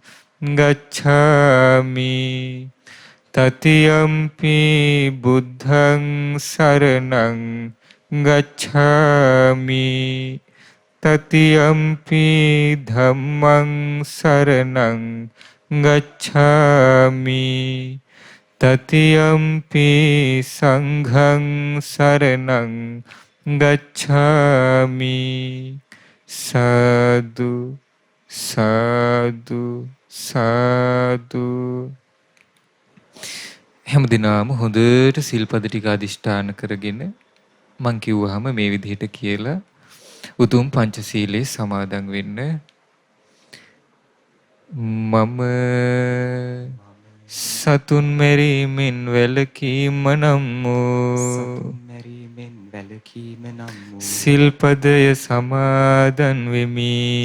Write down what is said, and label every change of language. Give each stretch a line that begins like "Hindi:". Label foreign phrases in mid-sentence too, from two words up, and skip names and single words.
Pali: ගච්ඡාමි တတိယံ පි බුද්ධං සරණං ගච්ඡාමි တတိယံ පි ධම්මං සරණං ගච්ඡාමි တတိယံ පි සංඝං සරණං ගච්ඡාමි. සාදු සාදු සාදු.
Sinhala: හැමදිනම හොඳට සිල්පද ටික අදිෂ්ඨාන කරගෙන මං කිව්වහම මේ විදිහට කියලා උතුම් පංචශීලයේ සමාදන් වෙන්න. මම සතුන් මෙරීමෙන් වැළකීම නම් වූ සිල්පදය සමාදන් වෙමි.